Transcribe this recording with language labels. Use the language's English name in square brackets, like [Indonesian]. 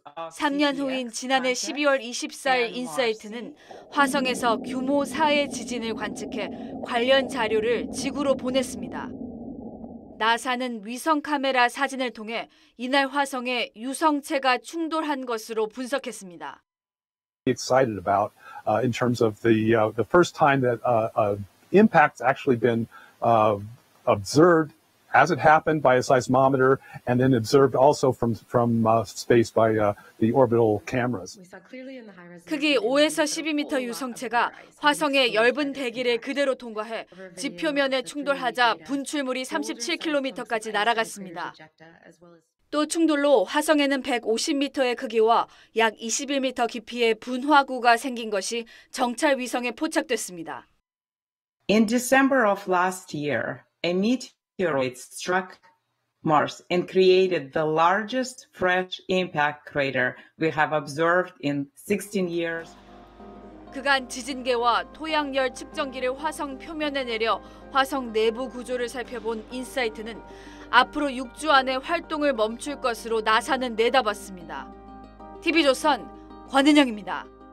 [Korean] 3년 후인 지난해 12월 24일 인사이트는 화성에서 규모 4의 지진을 관측해 관련 자료를 지구로 보냈습니다. 나사는 위성 카메라 사진을 통해 이날 화성에 유성체가 충돌한 것으로 분석했습니다. [English] Excited about in terms of the first time that impact's actually been observed as it happened by a seismometer and then observed also from space by the orbital cameras. [Korean] 크기 5에서 12m 유성체가 화성의 엷은 대기를 그대로 통과해 지표면에 충돌하자 분출물이 37km까지 날아갔습니다. 또 충돌로 화성에는 150m의 크기와 약 21m 깊이의 분화구가 생긴 것이 정찰 위성에 포착됐습니다. [English] In December of last year, a meteorite struck Mars and created the largest fresh impact crater we have observed in 16 years. [Korean] 그간 지진계와 토양열 측정기를 화성 표면에 내려 화성 내부 구조를 살펴본 인사이트는 앞으로 6주 안에 활동을 멈출 것으로 나사는 내다봤습니다. TV조선 권은영입니다.